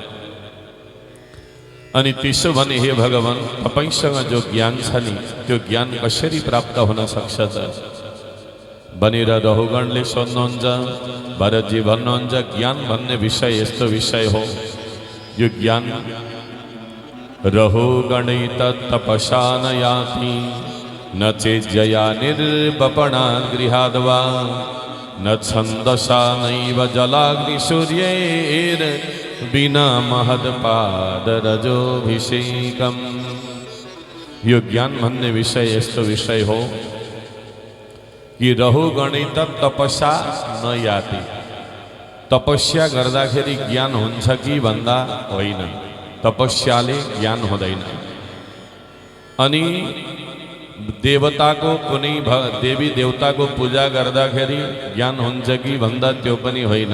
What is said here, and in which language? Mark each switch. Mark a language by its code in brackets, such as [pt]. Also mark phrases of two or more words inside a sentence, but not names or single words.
[ne] अनि त्यसो भने हे भगवान, तपाईसँग जो ज्ञान छ नि त्यो ज्ञान कसरी प्राप्त हुन सक्छ त भनेर रहुगणले सोध्नुहुन्छ। भरतजी भन्नुहुन्छ, ज्ञान भन्ने विषय यस्तो विषय हो, यो ज्ञान [sa] रहुगणै तपसा न याति, न चेज्जया निर्वपणा गृहाद्वा, न छन्दसा नैव जलाग्नि सूर्यैर् बिना महत्पादरजोभिषेकम्। [ne] यो ज्ञान भन्ने विषय यस्तो विषय हो कि [sa] रहुगणै तपसा न याति। [ne] तपस्या गर्दाखेरि ज्ञान हुन्छ कि भन्दा होइन, तपस्याले ज्ञान हुँदैन। अनि देवताको कुनै देवी देवताको पूजा गर्दाखेरि ज्ञान हुन्छ कि भन्दा त्यो पनि होइन।